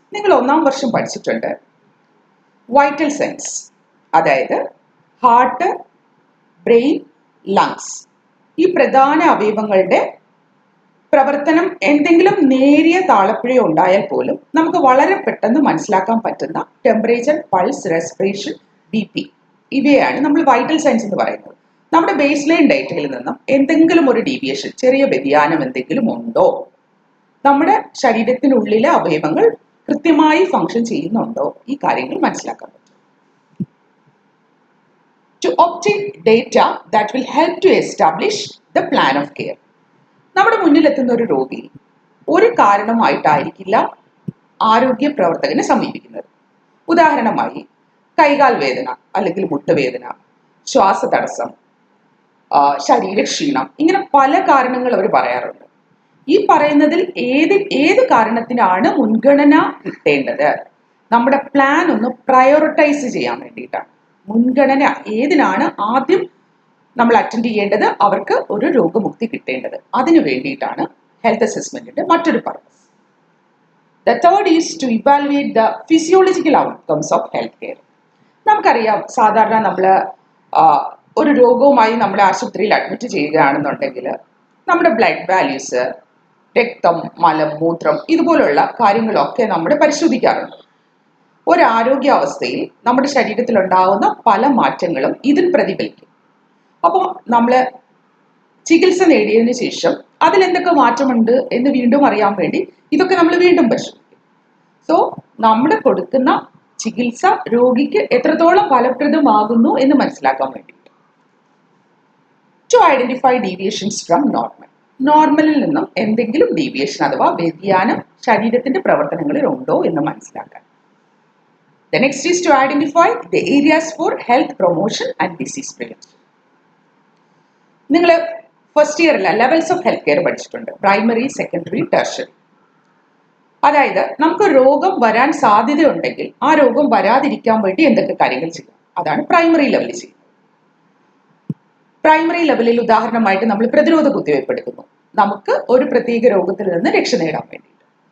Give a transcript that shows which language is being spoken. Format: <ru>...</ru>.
<ml>നിങ്ങൾ 1ാം വർഷം പഠിച്ചിട്ടുണ്ട്. വൈറ്റൽ സൈൻസ്, അതായത് ഹാർട്ട്, ബ്രെയിൻ, ലങ്സ്, ഈ പ്രധാന അവയവങ്ങളുടെ പ്രവർത്തനം എന്തെങ്കിലും നേരിയ താളപ്പിഴയോ ഉണ്ടായാൽ പോലും നമുക്ക് വളരെ പെട്ടെന്ന് മനസ്സിലാക്കാൻ പറ്റുന്ന ടെമ്പറേച്ചർ, പൾസ്, റെസ്പിറേഷൻ, BP, ഇവയാണ് നമ്മൾ വൈറ്റൽ സൈൻസ് എന്ന് പറയുന്നത്. നമ്മുടെ ബേസ് ലൈൻ ഡേറ്റയിൽ നിന്നും എന്തെങ്കിലും ഒരു ഡീവിയേഷൻ, ചെറിയ വ്യതിയാനം എന്തെങ്കിലും ഉണ്ടോ, നമ്മുടെ ശരീരത്തിനുള്ളിലെ അവയവങ്ങൾ കൃത്യമായി ഫങ്ഷൻ ചെയ്യുന്നുണ്ടോ, ഈ കാര്യങ്ങൾ മനസ്സിലാക്കാൻ പറ്റും.</ml> <en>To obtain data that will help to establish the plan of care.</en> <ml>നമ്മുടെ മുന്നിലെത്തുന്ന ഒരു രോഗി ഒരു കാരണമായിട്ടായിരിക്കില്ല ആരോഗ്യ പ്രവർത്തകനെ സമീപിക്കുന്നത്. ഉദാഹരണമായി കൈകാൽ വേദന അല്ലെങ്കിൽ മുട്ടുവേദന, ശ്വാസതടസ്സം, ശരീരക്ഷീണം, ഇങ്ങനെ പല കാരണങ്ങൾ അവർ പറയാറുണ്ട്. ഈ പറയുന്നതിൽ ഏത് കാരണത്തിനാണ് മുൻഗണന കിട്ടേണ്ടത്, നമ്മുടെ പ്ലാൻ ഒന്ന് പ്രയോറിറ്റൈസ് ചെയ്യാൻ വേണ്ടിയിട്ടാണ്. മുൻഗണന ഏതിനാണ് ആദ്യം നമ്മൾ അറ്റൻഡ് ചെയ്യേണ്ടത്, അവർക്ക് ഒരു രോഗമുക്തി കിട്ടേണ്ടത്, അതിനു വേണ്ടിയിട്ടാണ് ഹെൽത്ത് അസസ്മെന്റിന്റെ മറ്റൊരു purpose.</ml> <en>The third is to evaluate the physiological outcomes of healthcare.</en> <ml>നമുക്കറിയാം, സാധാരണ നമ്മൾ ഒരു രോഗവുമായി നമ്മളെ ആശുപത്രിയിൽ അഡ്മിറ്റ് ചെയ്യുകയാണെന്നുണ്ടെങ്കിൽ നമ്മുടെ ബ്ലഡ് വാല്യൂസ്, രക്തം, മലം, മൂത്രം ഇതുപോലുള്ള കാര്യങ്ങളൊക്കെ നമ്മൾ പരിശോധിക്കാറുണ്ട്. ഒരാരോഗ്യാവസ്ഥയിൽ നമ്മുടെ ശരീരത്തിലുണ്ടാകുന്ന പല മാറ്റങ്ങളും ഇതിൽ പ്രതിഫലിക്കും. അപ്പോൾ നമ്മൾ ചികിത്സ നേടിയതിനു ശേഷം അതിലെന്തൊക്കെ മാറ്റമുണ്ട് എന്ന് വീണ്ടും അറിയാൻ വേണ്ടി ഇതൊക്കെ നമ്മൾ വീണ്ടും പരിശോധിക്കും. സോ നമ്മൾ കൊടുക്കുന്ന ചികിത്സ രോഗിക്ക് എത്രത്തോളം ഫലപ്രദമാകുന്നു എന്ന് മനസ്സിലാക്കാൻ വേണ്ടിയിട്ട്.</ml> <en>To identify deviations from normal.</en> <ml>നോർമലിൽ നിന്നും എന്തെങ്കിലും ഡീവിയേഷൻ അഥവാ വ്യതിയാനം ശരീരത്തിന്റെ പ്രവർത്തനങ്ങളിൽ ഉണ്ടോ എന്ന് മനസ്സിലാക്കാൻ.</ml> <en>The next is to identify the areas for health promotion and disease prevention.</en> <ml>നിങ്ങൾ ഫസ്റ്റ് ഇയറിൽ ലെവൽസ് ഓഫ് ഹെൽത്ത് കെയർ പഠിച്ചിട്ടുണ്ട്. Primary, secondary, tertiary. അതായത് നമുക്ക് രോഗം വരാൻ സാധ്യതയുണ്ടെങ്കിൽ ആ രോഗം വരാതിരിക്കാൻ വേണ്ടി എന്തൊക്കെ കാര്യങ്ങൾ ചെയ്യാം, അതാണ് പ്രൈമറി ലെവലിൽ ചെയ്യുന്നത്. പ്രൈമറി ലെവലിൽ ഉദാഹരണമായിട്ട് നമ്മൾ പ്രതിരോധ കുത്തിവയ്പ് എടുക്കുന്നു, നമുക്ക് ഒരു പ്രത്യേക രോഗത്തിൽ നിന്ന് രക്ഷ നേടാൻ വേണ്ടിയിട്ട്.</ml>